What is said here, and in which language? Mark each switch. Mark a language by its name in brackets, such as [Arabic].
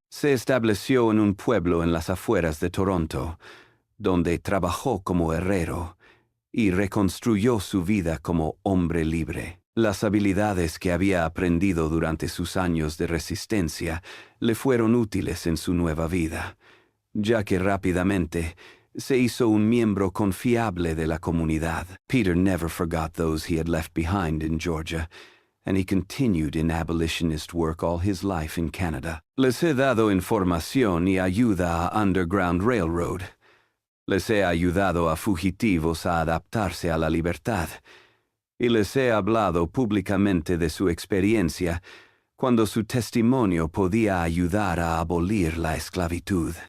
[Spanish] Se estableció en un pueblo en las afueras de Toronto, donde trabajó como herrero y reconstruyó su vida como hombre libre. Las habilidades que había aprendido durante sus años de resistencia le fueron útiles en su nueva vida, ya que rápidamente se hizo un miembro confiable de la comunidad. [English] Peter never forgot those he had left behind in Georgia, and he continued in abolitionist work all his life in Canada. [Spanish] Les he dado información y ayuda a Underground Railroad. Les he ayudado a fugitivos a adaptarse a la libertad, y les he hablado públicamente de su experiencia cuando su testimonio podía ayudar a abolir la esclavitud.